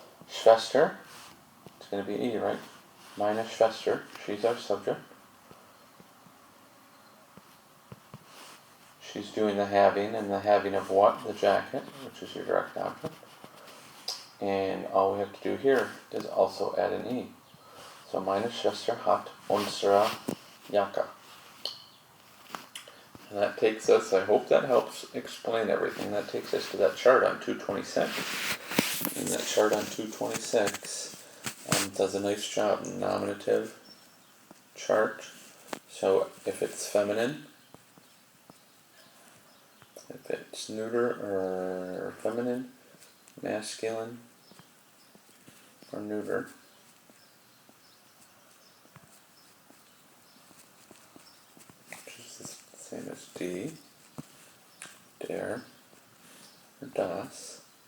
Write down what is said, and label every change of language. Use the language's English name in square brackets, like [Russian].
[English] Schwester, it's going to be E, right? [German] Meine Schwester, [English] she's our subject. She's doing the having, and the having of what? The jacket, which is your direct object. And all we have to do here is also add an E. So [German] meine Schwester hat unsere Jacke. [English] And that takes us, I hope that helps explain everything. That takes us to that chart on 226. And that chart on 226 does a nice job. Nominative chart. So if it's feminine, if it's neuter or feminine, masculine or neuter, which is the same as D, der, or das.